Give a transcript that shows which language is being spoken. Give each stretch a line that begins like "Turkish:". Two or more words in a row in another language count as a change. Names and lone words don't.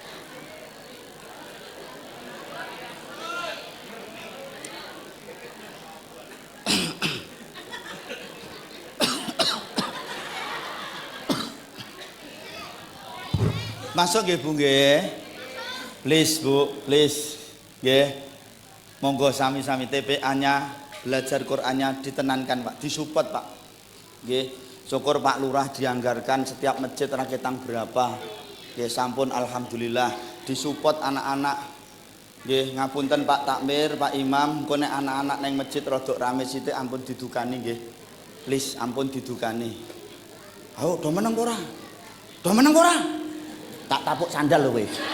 Javanese: Masuk nggih Bu nggih.
English: Please Bu, please.
Javanese: Nggih. Monggo sami-sami TPA-nya belajar Qur'annya ditenankan Pak, disupport Pak.
Indonesian: Nggih, syukur Pak Lurah dianggarkan setiap masjid raketang berapa.
Javanese: Nggih, sampun alhamdulillah disupport anak-anak. Nggih, ngapunten Pak Takmir, Pak Imam, engko nek anak-anak nang masjid rodok rame sithik ampun didukani nggih. Please ampun didukani. Ayo, do meneng ora? Do meneng ora? Tak tapuk sandal lho kowe.